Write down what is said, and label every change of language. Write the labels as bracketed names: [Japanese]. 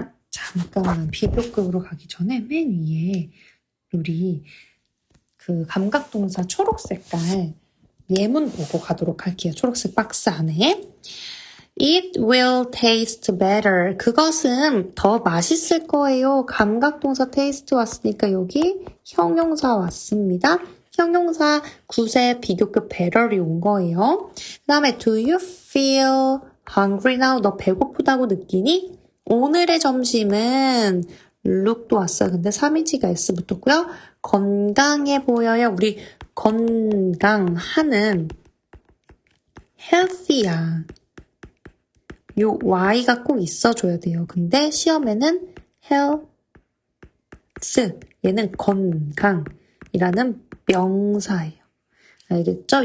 [Korean] 잠깐 비교급으로 가기 전에 맨 위에 우리 그 감각동사 초록색깔 예문 보고 가도록 할게요. 초록색 박스 안에. [English] It will taste better. [Korean] 그것은 더 맛있을 거예요. 감각동사 taste 왔으니까 여기 형용사 왔습니다. 형용사 9세 비교급 better이 온 거예요. 그 다음에 [English] do you feel hungry now? [Korean] 너 배고프다고 느끼니? 오늘의 점심은 look도 왔어요. 근데 3인칭가 S 붙었고요. 건강해 보여요. 우리 건강하는 healthy야. 요 Y가 꼭 있어줘야 돼요. 근데 시험에는 health, 얘는 건강이라는 명사예요. 알겠죠?